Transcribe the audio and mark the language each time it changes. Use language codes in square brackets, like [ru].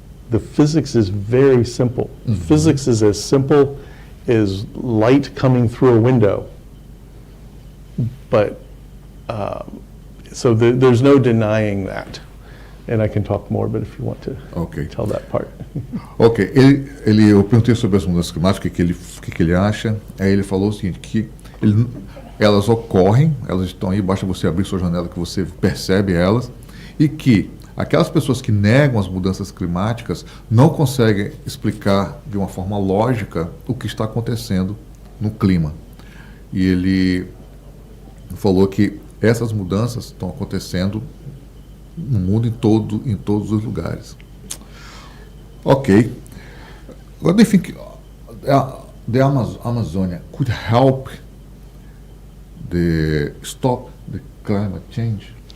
[en] The physics is very simple. Physics is as simple as light coming through a window. But, so there's no denying that. And I can talk more, but if you want to tell that part. [pt] Ok, eu perguntei sobre as mudanças climáticas, o que ele acha. Aí ele falou o seguinte, que elas ocorrem, elas estão aí, basta você abrir sua janela que você percebe elas, e que aquelas pessoas que negam as mudanças climáticas não conseguem explicar de uma forma lógica o que está acontecendo no clima. E ele falou que essas mudanças estão acontecendo no mundo em todos os lugares. Ok. [en] What do you think the Amazonia could help stop the climate change?